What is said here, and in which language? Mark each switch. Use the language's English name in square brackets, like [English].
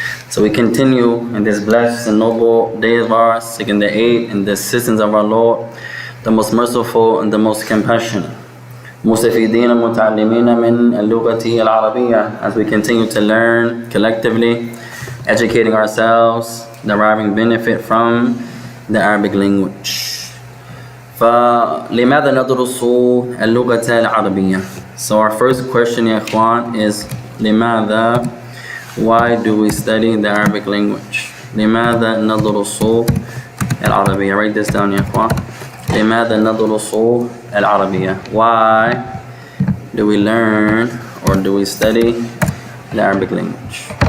[English] So we continue in this blessed and noble day of ours, seeking the aid and the assistance of our Lord, the most merciful and the most compassionate. [Arabic] مستفيدين متعلمين من اللغة العربية, [English] as we continue to learn collectively, educating ourselves, deriving benefit from the Arabic language. [Arabic] فلماذا ندرس اللغة العربية? [English] So our first question, ya ikhwan, is لماذا? Why do we study the Arabic language? [Arabic] لماذا ندرس العربية? [English] Write this down, ya ikhwan. [Arabic] لماذا ندرس العربية? [English] Why do we learn or do we study the Arabic language?